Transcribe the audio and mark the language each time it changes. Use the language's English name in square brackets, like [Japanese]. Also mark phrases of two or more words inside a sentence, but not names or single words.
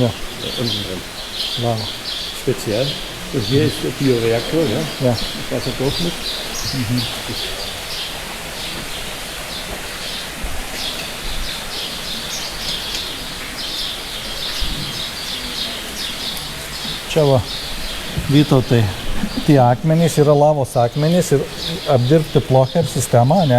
[German] Ja, Unten drin. lava. Speziell. Und hier ist der Bioreaktor, ja? Ja. Wasserdurchfluss. [Lithuanian] Čia va, Vytautai, tie akmenys yra lavos akmenys ir apdirbti Plocher sistemą, ne?